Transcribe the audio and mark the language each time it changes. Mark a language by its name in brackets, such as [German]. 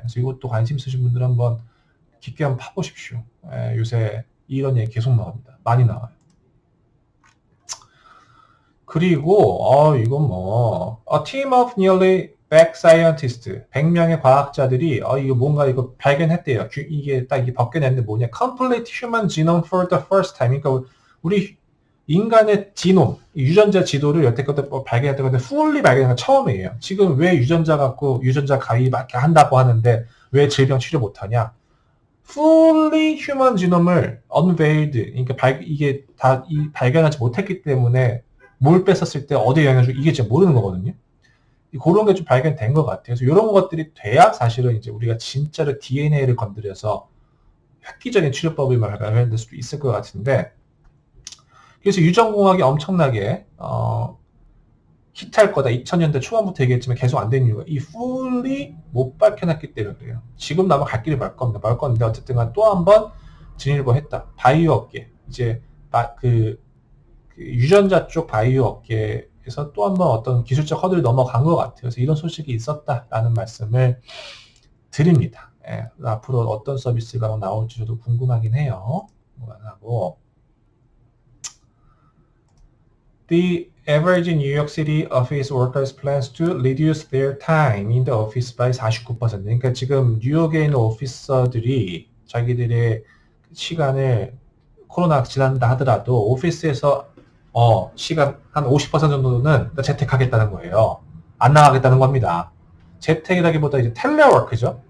[Korean] 그래서 이것도 관심 있으신 분들 한번 깊게 한번 파보십시오. 요새 이런 얘기 계속 나옵니다. 많이 나와요. 그리고 이건 뭐 [English] A team of nearly 100 scientists, [Korean] 100명의 과학자들이 이거 뭔가 이거 발견했대요. 이게 딱 이게 벗겨냈는데 뭐냐? [English] Complete human genome for the first time. [Korean] 그러니까 우리 인간의 지놈, 유전자 지도를 여태껏 발견했던 건데 fully 발견한 건 처음이에요. 지금 왜 유전자 갖고 유전자 가위밖에 한다고 하는데 왜 질병 치료 못하냐? [English] fully human genome [Korean] 을 unveiled, 그러니까 이게 다 발견하지 못했기 때문에 뭘 뺐었을 때 어디에 영향을 주고 이게 진짜 모르는 거거든요. 그런 게 좀 발견된 것 같아요. 그래서 이런 것들이 돼야 사실은 이제 우리가 진짜로 DNA를 건드려서 획기적인 치료법을 발견될 수도 있을 것 같은데, 그래서 유전공학이 엄청나게 히트할 거다. 2000년대 초반부터 얘기했지만 계속 안 된 이유가 이 fully 못 밝혀놨기 때문에 그래요. 지금 아마 갈 길이 멀 건데 어쨌든 또 한 번 진일보 했다. 바이오 업계, 이제 그 유전자 쪽 바이오 업계에서 또 한 번 어떤 기술적 허들이 넘어간 것 같아요. 그래서 이런 소식이 있었다라는 말씀을 드립니다. 앞으로 어떤 서비스가 나올지 저도 궁금하긴 해요. 하고 [English] The average New York City office workers plans to reduce their time in the office by 49%. [Korean] 그러니까 지금 뉴욕에 있는 오피서들이 자기들의 시간을 코로나 지난다 하더라도 오피스에서 시간 한 50% 정도는 재택하겠다는 거예요. 안 나가겠다는 겁니다. 재택이라기보다 이제 텔레워크죠.